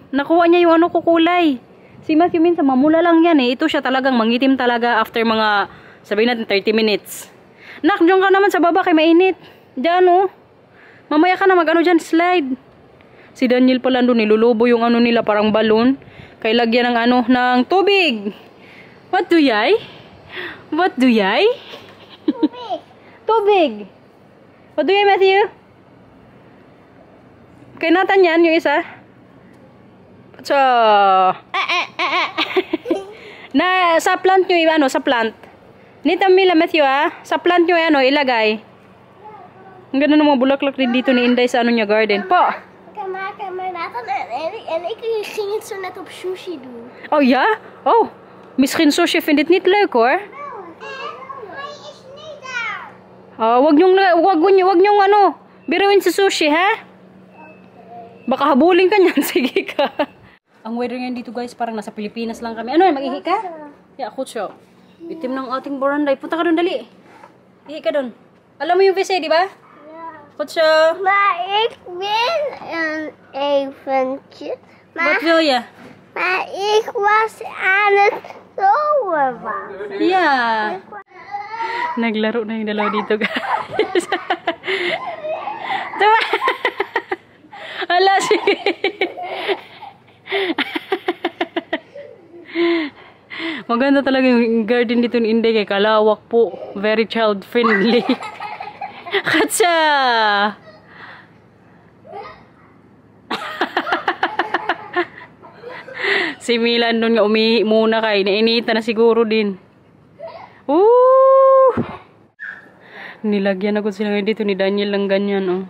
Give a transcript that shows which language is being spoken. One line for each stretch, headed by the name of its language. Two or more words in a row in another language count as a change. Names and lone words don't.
Filipino: Nakuha niya yung ano ko kulay. Si Matthew minsan mamula lang yan eh. Ito siya talagang mangitim talaga after mga, sabihin natin 30 minutes. Nak, diyan ka naman sa baba kay mainit. Diyan, oh. Mamaya ka na mag-ano dyan, slide. Si Daniel pala doon, nilulubo yung ano nila, parang balon. Kay lagyan ng ano, ng tubig.
English: What do yay? What do yay?
Filipino: Tubig. Tubig.
English: What do yay,
Filipino: Matthew? Kay Nathan yan, yung isa. So, na sa plant nyo, ano, sa plant. Nita Mila, Matthew, sa plant nyo, ano, ilagay. Ang ganda ng mga bulaklak din dito ni Inday sa ano niya, garden. Po!
Dutch: Maar Nathan en ik gingen zo net op sushi doen. Oh ja? Oh, misschien sushi vindt het niet leuk hoor. Hij is niet daar.
Filipino: Oh, wag nyong ano, biruin sa sushi, ha? Baka habulin ka niyan, sige ka. Ang weather ngayon dito guys, parang nasa Pilipinas lang kami. Ano, mag-ihi ka? Yeah, kutso. Itim ng ating baranday. Punta ka doon, dali. Ihi ka doon. Alam mo yung WC, di ba? Kutso.
Dutch: Maar ik wil een eventje. Wat wil je? Maar ik was aan het zoen.
English: Yeah.
Filipino: Naglaro na yung dalawa dito guys. Diba? Ala, sige. Maganda talaga yung garden dito ni Inday kay kalawak po.
English: Very child friendly.
Filipino: Katsa! Si Milan doon nga umihi muna kay nainita na siguro din. Nilagyan ako sila ngayon dito ni Daniel lang ganyan, oh.